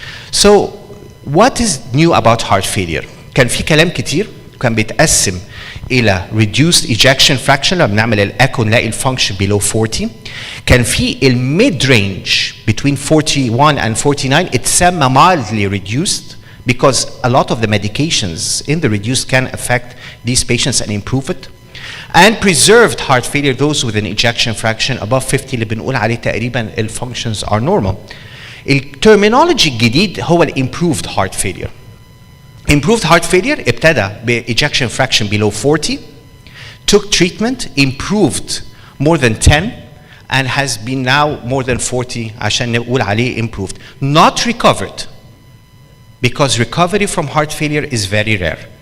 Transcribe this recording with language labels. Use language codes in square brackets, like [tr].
[en] So what is new about heart failure? [ar] كان في كلام كتير، كان بيتقسم إلى reduced ejection fraction. لما بنعمل الإيكو نلاقي الفانكشن below 40. كان في الميد [en] range between 41 and 49 [ar] اتسمى [en] mildly reduced because a lot of the medications in the reduced can affect these patients and improve it. And preserved heart failure, those with an ejection fraction above 50 [ar] اللي بنقول عليه تقريبا ال [en] functions are normal. [ar] الترمينولوجي الجديد هو ال improved heart failure. [en] Improved heart failure [ar] ابتدى ب [en] ejection fraction below 40, took treatment, improved more than 10, and has been now more than 40 [ar] عشان نقول عليه [en] improved. Not recovered, because recovery from heart failure is very rare.